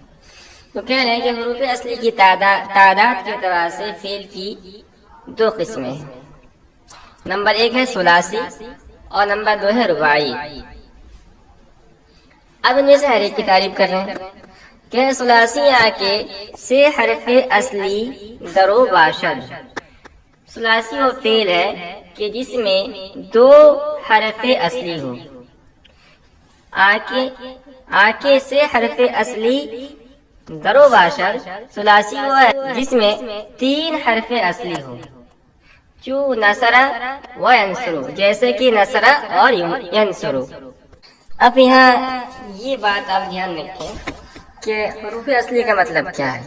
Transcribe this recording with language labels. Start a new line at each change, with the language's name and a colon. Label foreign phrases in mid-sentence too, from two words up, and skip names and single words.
Urdu: تو کہہ رہے ہیں کہ حروف اصلی کی تعداد کے اعتبار سے فعل کی دو قسمیں ہیں، نمبر ایک ہے ثلاثی اور نمبر دو ہے رباعی۔ اب ان میں سے ہر ایک کی تعریف کر رہے ہیں کہ ثلاثی
Persian: کے سے حرف اصلی درو باشد۔
Urdu: ثلاثی وہ فعل ہے کہ جس میں دو حرف اصلی ہو۔
Persian: آکے سے حرف اصلی درو باشد
Urdu: ثلاثی وہ ہے جس میں تین حرف اصلی ہو،
Persian: چو نصرہ و ینصرو،
Urdu: جیسے کہ نصرہ اور ینصرو۔ اب یہاں یہ بات آپ دھیان رکھیں کہ حروف اصلی کا مطلب کیا ہے۔